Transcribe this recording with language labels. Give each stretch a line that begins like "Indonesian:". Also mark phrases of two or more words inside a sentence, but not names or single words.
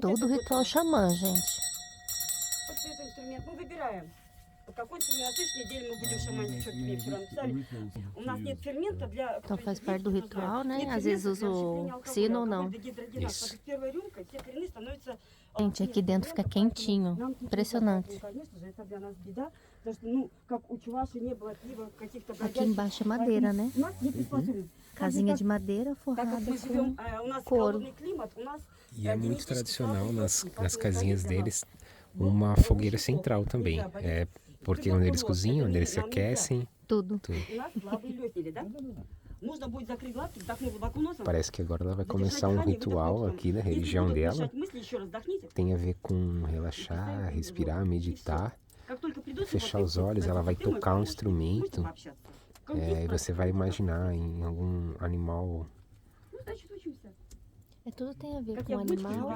Portuguese: Todo ritual xamã, gente.
Russian: Вот этот инструмент мы выбираем. Вот какой инструмент? На следующей неделе мы будем шаманить, что мне вчера написали. У нас нет фермента для...
Portuguese: Então faz parte do ritual, né? Às vezes usa o sino ou não. Isso.
Russian: Первая рюмка, все коренные становятся...
Portuguese: Gente, aqui dentro fica quentinho. Impressionante.
Russian: Конечно же, это для нас беда. Потому что, ну, как у Чуваши не было пива, каких-то
Portuguese: Aqui embaixo é madeira, né?
Russian: У нас не приспособлен.
Portuguese: Casinha de madeira
Russian: Так как
Portuguese: forrada
Russian: мы живем,
Portuguese: com...
Russian: у нас
Portuguese: couro.
Russian: холодный климат, у нас
Portuguese: E é muito
Russian: генетически
Portuguese: tradicional
Russian: слабый
Portuguese: nas
Russian: поэтому
Portuguese: casinhas
Russian: для нас
Portuguese: deles uma fogueira central também. É porque onde eles cozinham, onde eles se aquecem, tudo. tudo.
Russian: у нас слабые легкие, да? Нужно будет закрыть глазки, вдохнуть глубоко носом.
Portuguese: Parece que agora ela vai começar um ritual aqui na religião dela. Tem a ver com relaxar, respirar, meditar. Fechar os olhos, ela vai tocar um instrumento. E você vai imaginar em algum animal. Tudo tem a ver com animal.